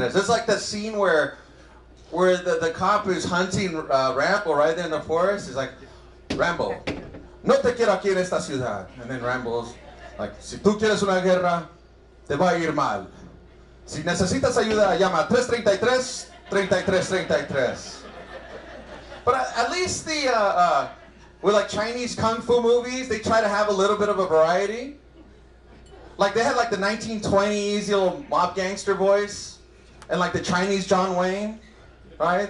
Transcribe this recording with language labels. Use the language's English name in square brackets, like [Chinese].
[English] It's like the scene where the cop is hunting Rambo right there in the forest. He's like, [Spanish] Rambo, no te quiero aquí en esta ciudad. [English] And then Rambo's like, [Spanish] si tú quieres una guerra, te va a ir mal. Si necesitas ayuda, llama 333-33-33. [English] But at least with like Chinese kung fu movies, they try to have a little bit of a variety. Like they had like the 1920s little mob gangster voice, and like the Chinese John Wayne, right?